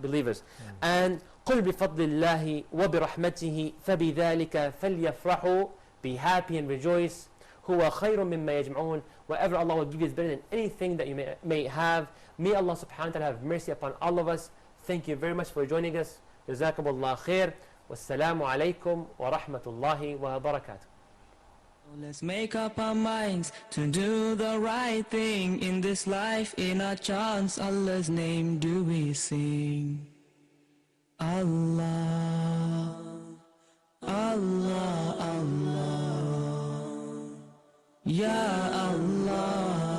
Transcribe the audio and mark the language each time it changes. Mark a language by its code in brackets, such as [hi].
[en] Believers. And [ar] قُلْ بِفَضْلِ اللَّهِ وَبِرَحْمَتِهِ فَبِذَلِكَ فَلْيَفْرَحُوا. [en] Be happy and rejoice. [ar] هُوَ خَيْرٌ مِمَّا يَجْمَعُونَ. [en] Whatever Allah will give you is better than anything that you may have. May Allah subhanahu wa ta'ala have mercy upon all of us. Thank you very much for joining us. [ar] جزاكم الله خير. والسلام عليكم ورحمة الله وبركاته. [en] Let's make up our minds to do the right thing in this life. In our chance, Allah's name do we sing. Allah, Allah, Allah, Ya Allah.